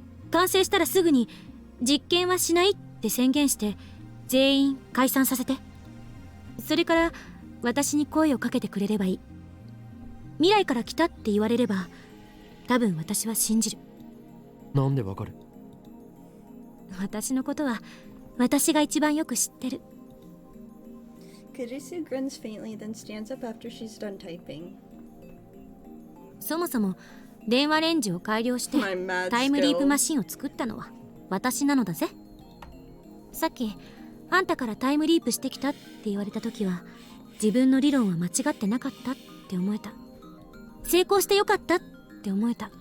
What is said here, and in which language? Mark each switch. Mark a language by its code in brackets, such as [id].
[ja] 完成したらすぐに実験はしないって宣言して全員解散させて。それから私に声をかけてくれればいい。未来から来たって言われれば多分私は信じる。なんでわかる？私のことは私が一番よく知ってる。 [en] Kurisu grins faintly, then stands up after she's done typing. [ja] そもそも電話レンジを改良して [en] My mad [ja] タイムリープ [en] skills. [ja] マシンを作ったのは私なのだぜ。さっきあんたからタイムリープしてきたって言われた時は、自分の理論は間違ってなかったって思えた。成功してよかったって思えた。